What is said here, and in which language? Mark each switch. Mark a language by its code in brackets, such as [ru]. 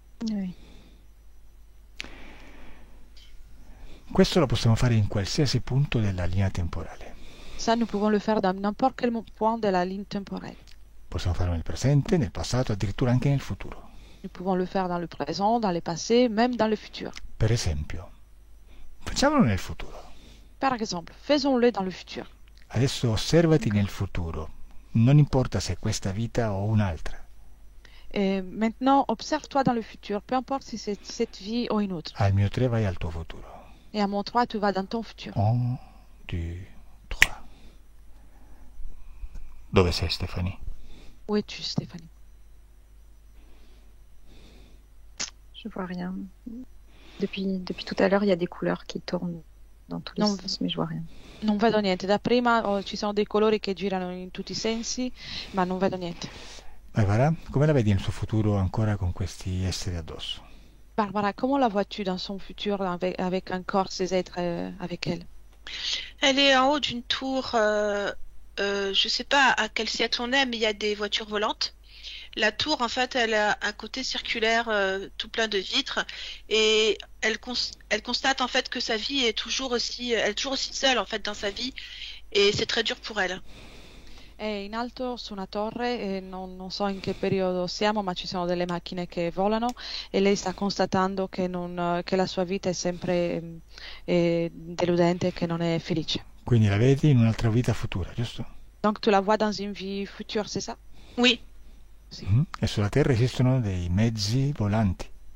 [fr] Oui. [it] Questo lo possiamo fare in qualsiasi punto della linea temporale. [fr] Ça, nous pouvons le faire dans n'importe quel point de la ligne temporelle. [it] Possiamo farlo nel presente, nel passato, addirittura anche nel futuro. [fr] Nous pouvons le faire dans le présent, dans le passé, même dans le futur. [it] Per esempio, facciamolo nel futuro. [fr] Par exemple, faisons-le dans le futur. [it] Adesso osservati nel futuro. Non importa se è questa vita o un'altra. [fr] Et maintenant, observe-toi dans le futur, peu importe si c'est cette vie ou une autre. [it] Al mio 3 vai al tuo futuro. [fr] Et à mon 3, tu vas dans ton futur. [it] 1, 2, 3. Dove sei, Stéphanie? [fr] Où es-tu, Stéphanie? Je vois rien. Depuis tout à l'heure, il y a des couleurs qui tournent dans tous les Non. sens, mais je vois rien. [it] Non vedo niente. Da prima ci sono dei colori che girano in tutti i sensi, ma non vedo niente. Barbara, come la vedi nel suo futuro ancora con questi esseri addosso? [fr] Barbara, comment la vois-tu dans son futur avec encore ces êtres avec elle? Elle est en haut d'une tour, je sais pas à quel siècle on est, mais il y a des voitures volantes. La tour, en fait, elle a un côté circulaire tout plein de vitres et elle constate en fait que sa vie est toujours aussi, elle est toujours aussi seule en fait dans sa vie et c'est très dur pour elle. [it] È in alto su una torre e non so in che periodo siamo, ma ci sono delle macchine che volano e lei sta constatando che la sua vita è sempre deludente, che non è felice. Quindi la vedi in un'altra vita futura, giusto? [fr] Donc tu la vois dans une vie future, c'est ça? Oui, [it] Sì. E sulla Terra esistono dei mezzi volanti.